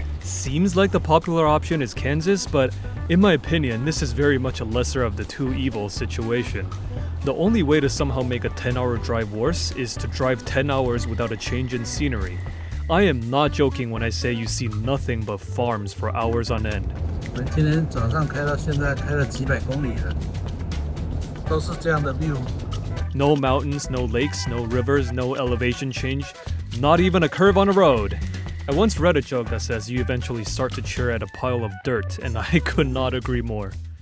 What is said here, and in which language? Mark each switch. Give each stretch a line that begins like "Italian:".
English: Seems like the popular option is Kansas, but in my opinion, this is very much a lesser of the two evils situation. The only way to somehow make a 10-hour drive worse is to drive 10 hours without a change in scenery. I am not joking when I say you see nothing but farms for hours on end.
Chinese: 我们今天早上开到现在，开了几百公里了，都是这样的 view。
English: No mountains, no lakes, no rivers, no elevation change, not even a curve on a road. I once read a joke that says you eventually start to cheer at a pile of dirt, and I could not agree more.